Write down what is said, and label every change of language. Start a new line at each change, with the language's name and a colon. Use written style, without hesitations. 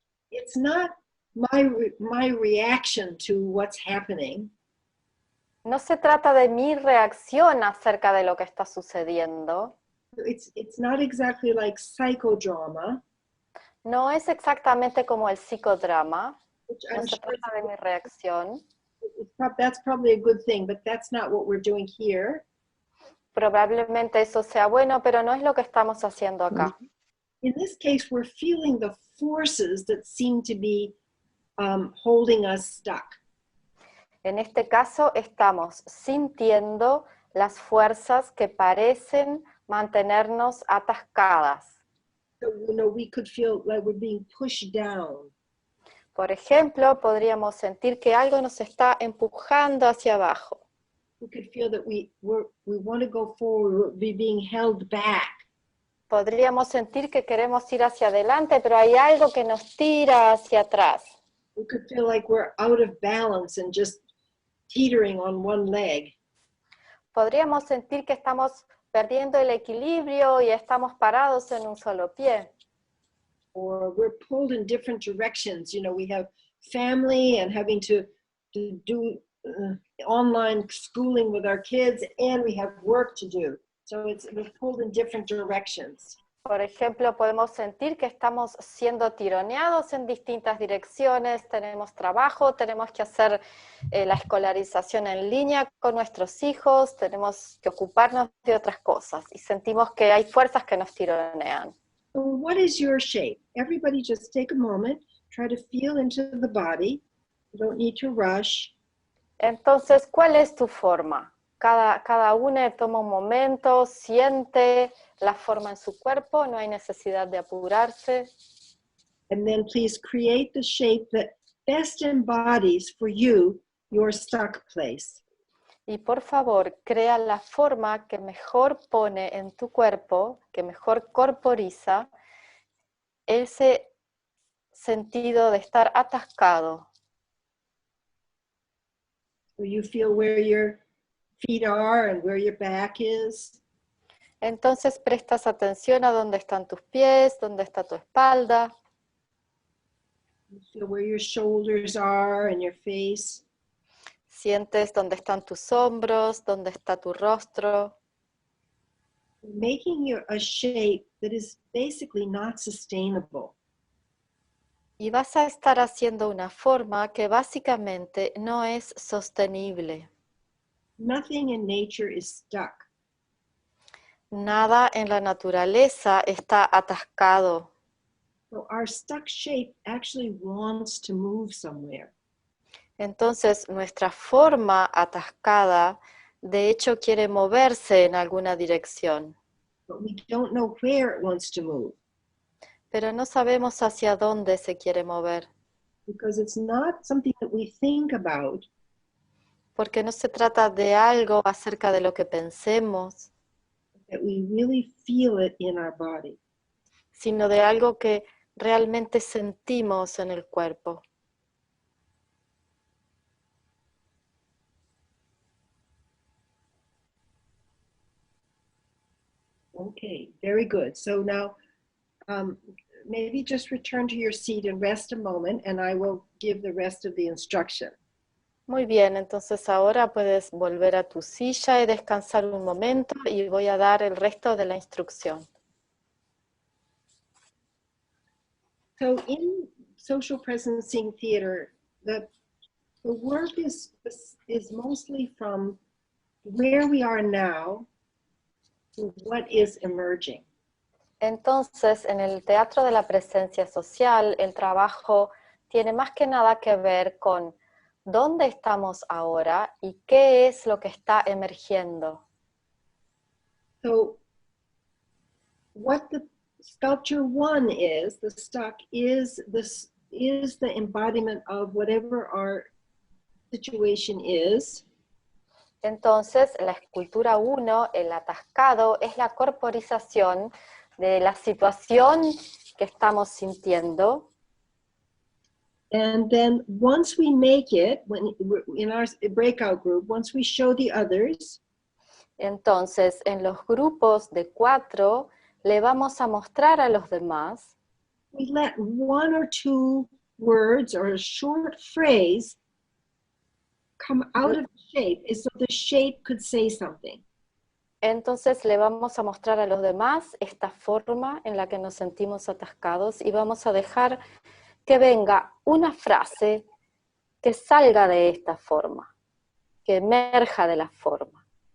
English: It's not my reaction to what's happening.
Spanish: No se trata de mi reacción acerca de lo que está sucediendo.
English: It's not exactly like psychodrama.
Spanish: No es exactamente como el psicodrama. No se trata de mi reacción.
English: That's probably a good thing, but that's not what we're doing here.
Spanish: Probablemente eso sea bueno, pero no es lo que estamos haciendo acá.
English: In this case, we're feeling the forces that seem to be holding us stuck.
Spanish: En este caso estamos sintiendo las fuerzas que parecen mantenernos atascadas.
English: So, we could feel like we're being pushed down.
Spanish: Por ejemplo, podríamos sentir que algo nos está empujando hacia abajo.
English: We could feel that we want to go forward, we're being held back.
Spanish: Podríamos sentir que queremos ir hacia adelante, pero hay algo que nos tira hacia atrás.
English: We could feel like we're out of balance and just teetering on one leg.
Spanish: Podríamos sentir que estamos perdiendo el equilibrio y estamos parados en un solo pie.
English: Or we're pulled in different directions. We have family and having to do online schooling with our kids, and we have work to do. So we're pulled in different directions.
Spanish: Por ejemplo, podemos sentir que estamos siendo tironeados en distintas direcciones, tenemos trabajo, tenemos que hacer la escolarización en línea con nuestros hijos, tenemos que ocuparnos de otras cosas y sentimos que hay fuerzas que nos tironean.
English: So what is your shape? Everybody just take a moment, try to feel into the body. You don't need to rush.
Spanish: Entonces, ¿cuál es tu forma? Cada uno toma un momento, siente la forma en su cuerpo, no hay necesidad de apurarse.
English: And then please create the shape that best embodies for you your stuck place.
Spanish: Y por favor, crea la forma que mejor pone en tu cuerpo, que mejor corporiza ese sentido de estar atascado.
English: So you feel where your feet are and where your back is.
Spanish: Entonces prestas atención a dónde están tus pies, dónde está tu espalda.
English: You feel where your shoulders are and your face.
Spanish: Sientes dónde están tus hombros, dónde está tu rostro.
English: Making a shape that is basically not sustainable.
Spanish: Y vas a estar haciendo una forma que básicamente no es sostenible.
English: Nothing in nature is stuck.
Spanish: Nada en la naturaleza está atascado.
English: So our stuck shape actually wants to move somewhere.
Spanish: Entonces nuestra forma atascada de hecho quiere moverse en alguna dirección.
English: But we don't know where it wants to move.
Spanish: Pero no sabemos hacia dónde se quiere mover.
English: Because it's not something that we think about.
Spanish: Porque no se trata de algo acerca de lo que pensemos,
English: That we really feel it in our body.
Spanish: sino de algo que realmente sentimos en el cuerpo.
English: Okay, very good. So now maybe just return to your seat and rest a moment, and I will give the rest of the instruction.
Spanish: Muy bien, entonces ahora puedes volver a tu silla y descansar un momento y voy a dar el resto de la instrucción.
English: So in social presencing theater, the work is mostly from where we are now to what is emerging.
Spanish: Entonces, en el teatro de la presencia social, el trabajo tiene más que nada que ver con dónde estamos ahora y qué es lo que está emergiendo.
English: So, what the sculpture one is, the stock is the embodiment of whatever our situation is.
Spanish: Entonces, la escultura 1, el atascado, es la corporización de la situación que estamos sintiendo.
English: And then once we make it, when in our breakout group, once we show the others,
Spanish: entonces en los grupos de 4 le vamos a mostrar a los demás.
English: We let 1 or 2 words or a short phrase come out of the shape, so the shape could say something.
Spanish: Entonces le vamos a mostrar a los demás esta forma en la que nos sentimos atascados y vamos a dejar que venga una frase que salga de esta forma, que emerja de la forma.